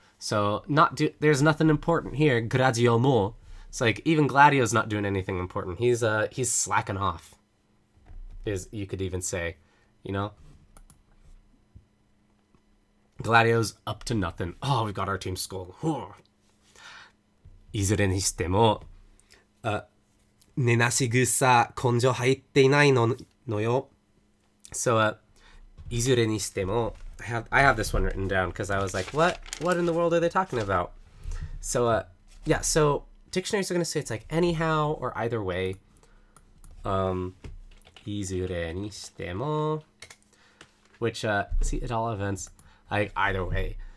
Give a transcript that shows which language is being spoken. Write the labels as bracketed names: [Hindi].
[English] So there's nothing important here. Gladio mo. It's like even Gladio's not doing anything important. He's slacking off. You could even say, you know. Gladio's up to nothing. Oh, we've got our team skull. [Japanese] いずれにしても、寝なし草根性入っていないのよ。 [English] So, [Japanese] いずれにしても [English] I have this one written down because I was like, what in the world are they talking about? So, yeah, so dictionaries are going to say it's like anyhow or either way. [Japanese] いずれにしても [English] which, see, at all events, like, either way.